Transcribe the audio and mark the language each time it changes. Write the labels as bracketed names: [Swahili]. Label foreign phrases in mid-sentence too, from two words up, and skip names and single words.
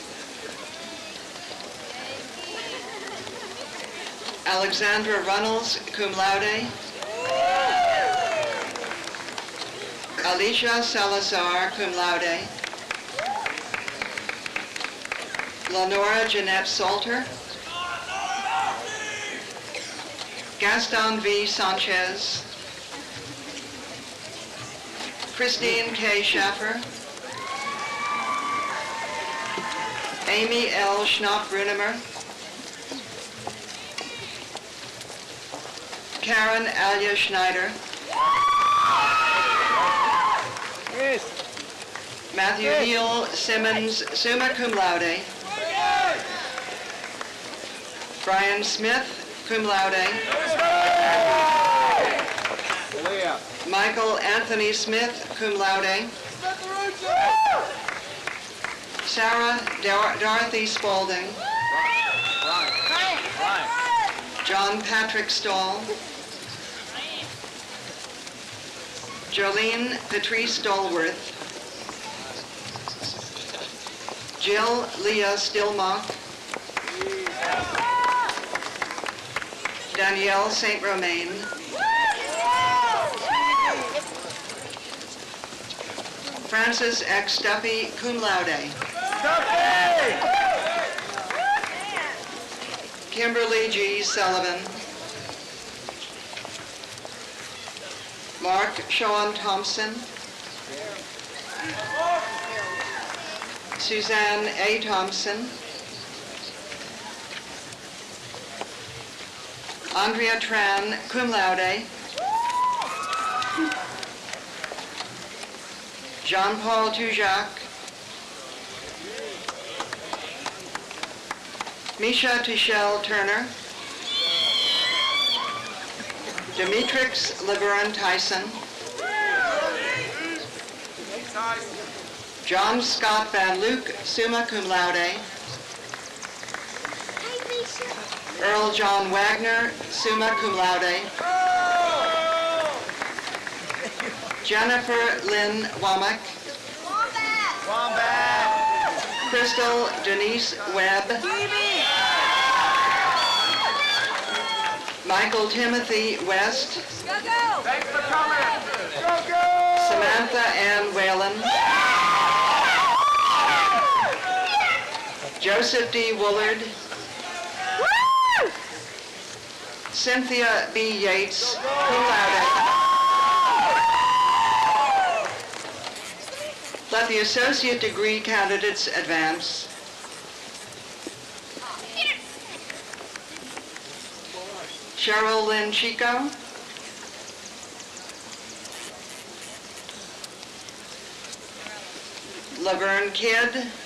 [English] Alexandra Runnels, [Latin] cum laude. [English] Alicia Salazar, [Latin] cum laude. [English] Lenora Jeanette Salter. Gaston V. Sanchez. Christine K. Schaffer. Amy L. Schnapp-Brunemer. Karen Alia Schneider. Yes. Matthew Neal Simmons, [Latin] summa cum laude. [English] Brian Smith, [Latin] cum laude. [English] Michael Anthony Smith, [Latin] cum laude. [English] Sarah Dorothy Spaulding. John Patrick Stahl. Jolene Patrice Stallworth. Jill Leah Stillmock. Danielle St. Romain. Francis X. Duffy, [Latin] cum laude. [English] Kimberly G. Sullivan. Mark Sean Thompson. Suzanne A. Thompson. Andrea Tran, [Latin] cum laude. [English] Jean-Paul Tujac. Misha Tichelle Turner. Demetrix Laverne Tyson. John Scott Van Luke, [Latin] summa cum laude. [English] Earl John Wagner, [Latin] summa cum laude. [English] Jennifer Lynn Womack. Crystal Denise Webb. Michael Timothy West. Thanks for coming. Go, go! Samantha Ann Whalen. Joseph D. Woolard. Cynthia B. Yates, [Latin] cum laude. [English] Let the associate degree candidates advance. Cheryl Lynn Chico. Laverne Kidd.